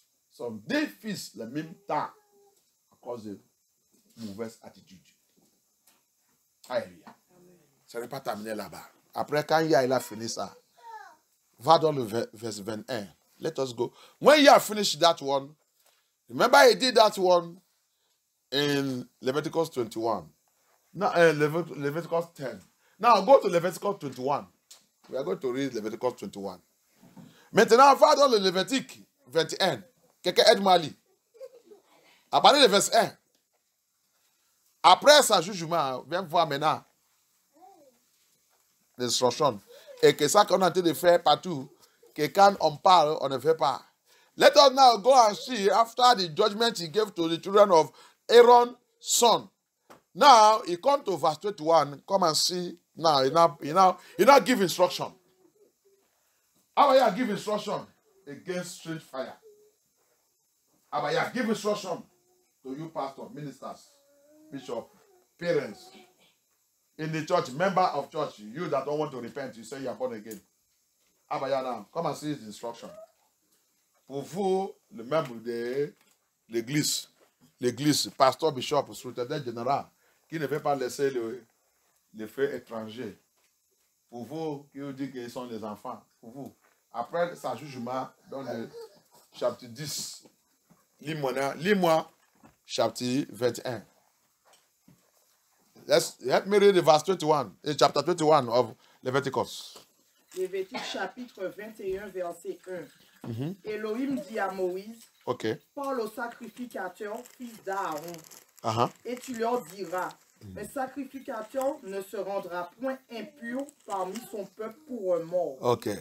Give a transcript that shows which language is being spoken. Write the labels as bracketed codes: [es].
[fr] Son 2 fils le même temps à cause de mauvaise attitude. Alléluia. Ça n'est pas terminé là-bas. Après, quand il a fini ça, va dans le verset 21. [en] Let us go. When Yah finished that one, remember he did that one in Leviticus 21. Now, Leviticus 10. Now, go to Leviticus 21. We are going to read Leviticus 21. [fr] Maintenant, va dans le Lévitique 21. Quelqu'un aide-moi à lire. À partir du verset 1. Après sa jugement, viens voir maintenant l'instruction. Et que ça qu'on a en train de faire partout, que quand on parle, on ne fait pas. [en] Let us now go and see after the judgment he gave to the children of Aaron's son. Now, he come to verse 21. Come and see. Now, he now give instruction. Abaya give instruction against strange fire. Abaya give instruction to you, pastor, ministers, bishop, parents, in the church, member of church, you that don't want to repent, you say you are born again. Abaya now, come and see his instruction. [fr] Pour vous, le membre de l'église, pasteur, bishop, secrétaire général, qui ne veut pas laisser les frères étrangers. Pour vous, qui vous dit qu'ils sont des enfants, pour vous. Après sa jugement, dans le chapitre 10, lis-moi, chapitre 21. [en] Let me read the verse 21, chapter 21 of Leviticus. [fr] Lévitique chapitre 21, verset 1. Elohim dit à Moïse, parle au sacrificateur, fils d'Aaron, et tu leur diras, le sacrificateur ne se rendra point impur parmi son peuple pour un mort.